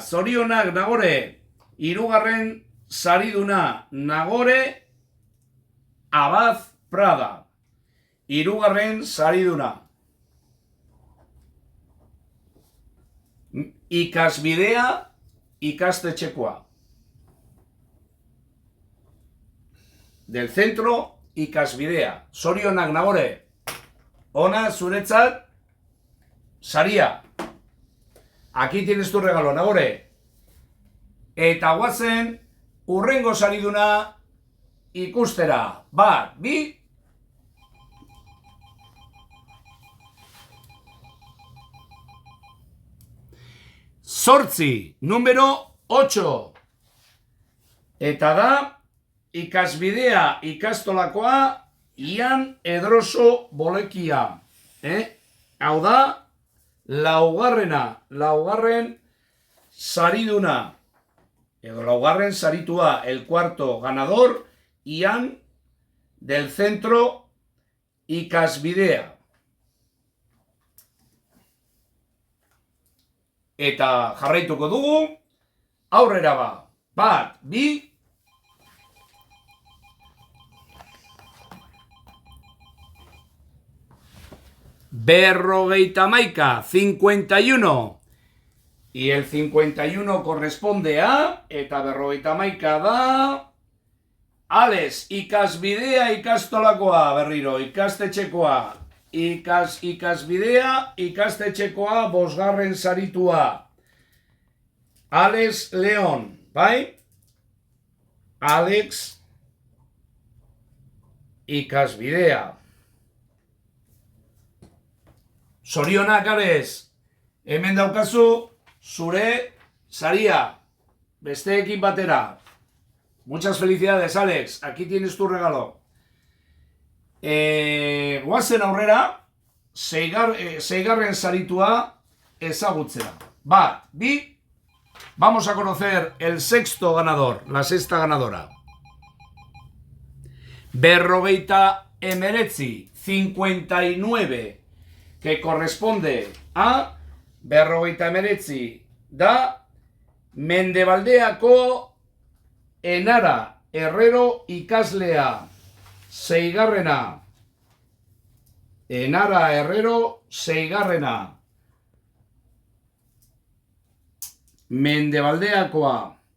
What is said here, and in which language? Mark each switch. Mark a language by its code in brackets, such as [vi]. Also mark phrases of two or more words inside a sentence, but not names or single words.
[eu] Zorionak Nagore, hirugarren sariduna. Nagore Abad Prada, hirugarren sariduna. Ikasbidea ikastetxekoa. [es] Del centro Ikasbidea. [eu] Zorionak Nagore. Ona zuretzat saria. [es] Aquí tienes tu regalo, Nagore. [eu] Eta guazen urrengo sariduna ikustera. Bat, bi. Zortzi, número 8. Eta da Ikasbidea ikastolakoa Ian Edroso Bolekia. Hau da laugarren sariduna, edo laugarren saritua, [es] el cuarto ganador, Ian, del centro Ikasbidea. [eu] Eta jarraituko dugu, aurrera ba. Bat, bi, berrogeita hamaika, 51. [es] Y el 51 corresponde a, [eu] eta berrogeita hamaika da, Alex, ikasbidea ikastolakoa, berriro, ikastetxekoa, ikasbidea ikastetxekoa, bosgarren saritua. Alex León, bai? Alex, ikasbidea. Zorionak, Alex, hemen daukazu zure saria, besteekin batera. [es] Muchas felicidades, Alex, aquí tienes tu regalo. [eu] Guazen aurrera, seigarren saritua ezagutzera. Bat, bi, [es] vamos a conocer el sexto ganador, la sexta ganadora. [eu] Berrogeita emeretzi, 59, [es] que corresponde a [eu] berrogeita emeretzi da Mendebaldeako Enara Herrero ikaslea, seigarrena. Enara Herrero, seigarrena. Mendebaldeakoa.